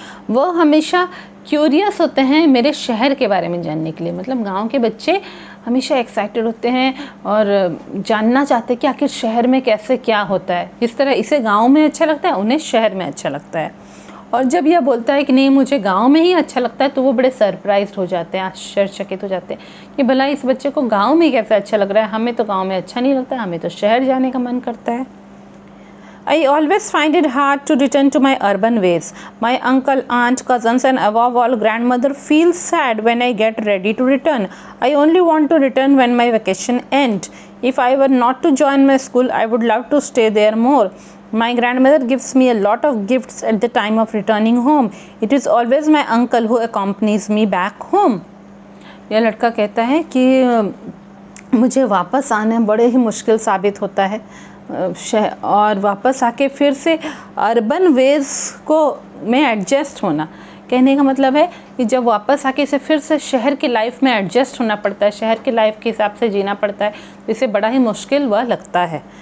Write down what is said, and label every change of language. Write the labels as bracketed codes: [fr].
[hi] वो हमेशा क्यूरियस होते हैं मेरे शहर के बारे में जानने के लिए, मतलब गांव के बच्चे हमेशा एक्साइटेड होते हैं और जानना चाहते हैं कि आखिर शहर में कैसे क्या होता है। जिस तरह इसे गांव में अच्छा लगता है, उन्हें शहर में अच्छा लगता है। और जब यह बोलता है कि नहीं मुझे गांव में ही अच्छा लगता है, तो वो बड़े सरप्राइज्ड हो जाते हैं, आश्चर्यचकित हो जाते हैं कि भला इस बच्चे को गांव में कैसे अच्छा लग रहा है, हमें तो गांव में अच्छा नहीं लगता, हमें तो शहर जाने का मन करता है। [en] I always find it hard to return to my urban ways. My uncle, aunt, cousins and above all grandmother feel sad when I get ready to return. I only want to return when my vacation ends. If I were not to join my school, I would love to stay there more. My grandmother gives me a lot of gifts at the time of returning home. It is always my uncle who accompanies me back home. [hi] यह लड़का कहता है कि मुझे वापस आना बड़े ही मुश्किल साबित होता है और वापस आके फिर से [en] urban ways [hi] को में एडजस्ट होना। कहने का मतलब है कि जब वापस आके इसे फिर से शहर की लाइफ में एडजस्ट होना पड़ता है, शहर की लाइफ के हिसाब से जीना पड़ता है, तो इसे बड़ा ही मुश्किल वह लगता है।